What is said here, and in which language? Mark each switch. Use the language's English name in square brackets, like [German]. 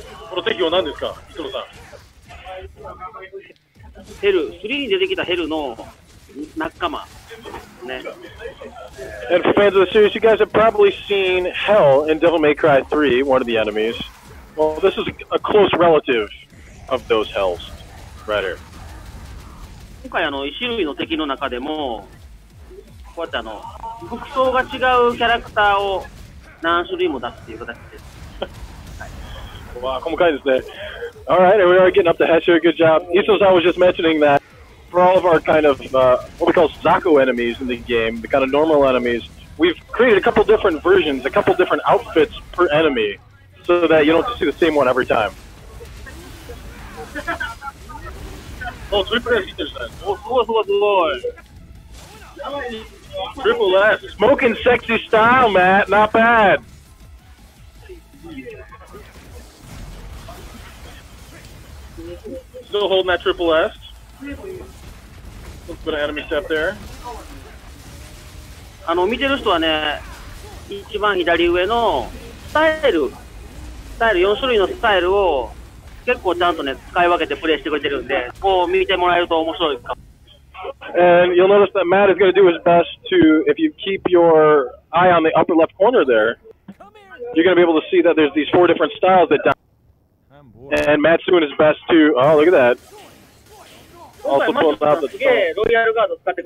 [Japanese] この敵は何ですか、磯野さん。ヘル、3に出てきたヘルの仲間。ね。 [English] And for fans of the series, you guys have probably seen Hell in Devil May Cry 3, one of the enemies. Well, this is a close relative of those Hells, right here. [Japanese] 今回1種類の敵の中でも、こうやって服装が違うキャラクターを何種類も出すっていう形です。 [English] Wow, como kind of all right, and we are getting up to Hesh here. Good job. Iso-san was just mentioning that for all of our kind of what we call Zako enemies in the game, the kind of normal enemies, we've created a couple different versions, a couple different outfits per enemy, so that you don't see the same one every time. Oh, triple S hitters then. Oh, Triple S. Smoking sexy style, Matt. Not bad. Still holding that triple S. Let's put an enemy step there. [Japanese] 見てる人はね、一番左上のスタイル4種類のスタイルを結構ちゃんとね使い分けてプレイしてくれてるんで、こう見てもらえると面白いか。 [English] And you'll notice that Matt is going to do his best to, if you keep your eye on the upper left corner there, you're going to be able to see that there's these 4 different styles that Dante. And Matt's doing his best to, oh, look at that. Also pulling out the...